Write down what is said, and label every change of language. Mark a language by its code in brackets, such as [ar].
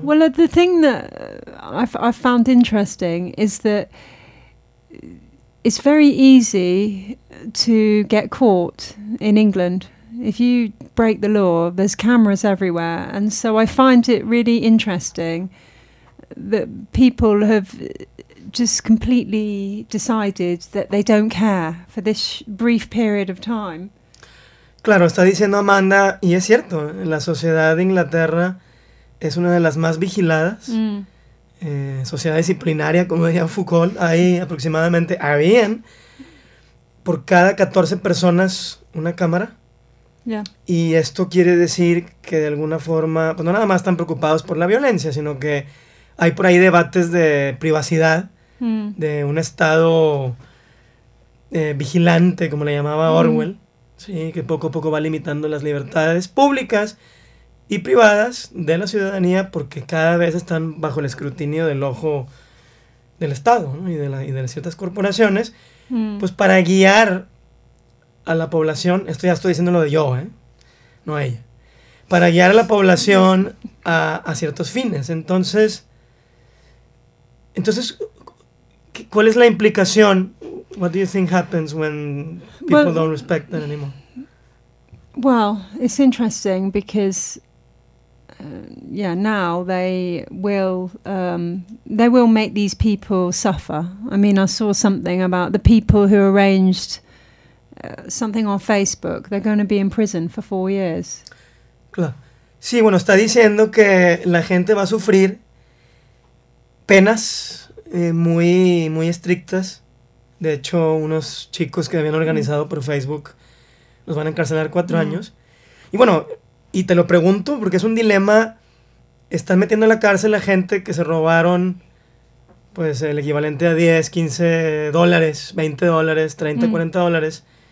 [en] Well, the thing that I've found interesting is that it's very easy to get caught in England. If you break the law, there's cameras everywhere. And so I find it really interesting that people have just completely decided that they don't care for this brief period of time. [es] Claro, está diciendo Amanda, y es cierto, la sociedad de Inglaterra es una de las más vigiladas, sociedad disciplinaria, como decía Foucault, ahí aproximadamente habían por cada 14 personas una cámara. [en] Yeah. [es] Y esto quiere decir que de alguna forma, pues no nada más están preocupados por la violencia, sino que hay por ahí debates de privacidad, de un estado vigilante, como le llamaba Orwell. Sí, que poco a poco va limitando las libertades públicas y privadas de la ciudadanía porque cada vez están bajo el escrutinio del ojo del Estado, ¿no? y de ciertas corporaciones, pues para guiar a la población, esto ya estoy diciéndolo de yo, no ella, para guiar a la población a ciertos fines. Entonces, ¿cuál es la implicación? [en] What do you think happens when people don't respect that anymore? Well, it's interesting because, now they will make these people suffer. I mean, I saw something about the people who arranged something on Facebook. They're going to be in prison for 4 years. [es] Claro. Sí, bueno, está diciendo que la gente va a sufrir penas muy, muy estrictas. De hecho, unos chicos que habían organizado por Facebook los van a encarcelar 4 años. Y bueno, y te lo pregunto porque es un dilema. Están metiendo en la cárcel a gente que se robaron pues el equivalente a 10, 15 dólares, 20 dólares, 30, 40 dólares.